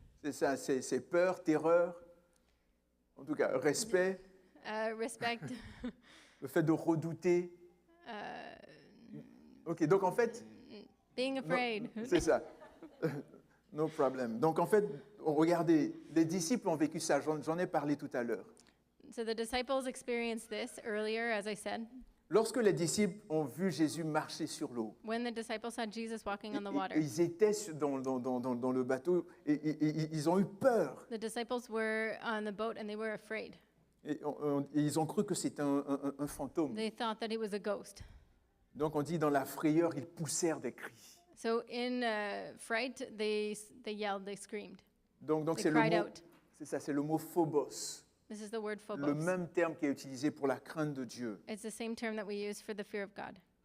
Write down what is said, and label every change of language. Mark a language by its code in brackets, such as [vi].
[fr] c'est ça, c'est peur, terreur, en tout cas respect, [en] respect, [fr] le fait de redouter. Ok, donc en fait, [en] being afraid. [fr] c'est ça. [en] No problem. [fr] Donc en fait, regardez, les disciples ont vécu ça, j'en ai parlé tout à l'heure. [en] So the disciples experienced this earlier, as I said. [fr] Lorsque les disciples ont vu Jésus marcher sur l'eau, [en] When the disciples saw Jesus walking on the [fr] et [en] water, [fr] ils étaient dans le bateau et ils ont eu peur. [en] the disciples were on the boat and they were afraid. [fr] Et ils ont cru que c'était un fantôme. [en] They thought that it was a ghost. [fr] Donc on dit dans la frayeur, ils poussèrent des cris. [en] So in fright, they yelled, they screamed, [fr] Donc [en] they [fr] c'est le [en] cried [fr] mot, [en] out. [fr] c'est ça, c'est le mot phobos, [en] This is the word [fr] le [en] phobos. [fr] même terme qui est utilisé pour la crainte de Dieu. [en] It's the same term that we use for the fear of God.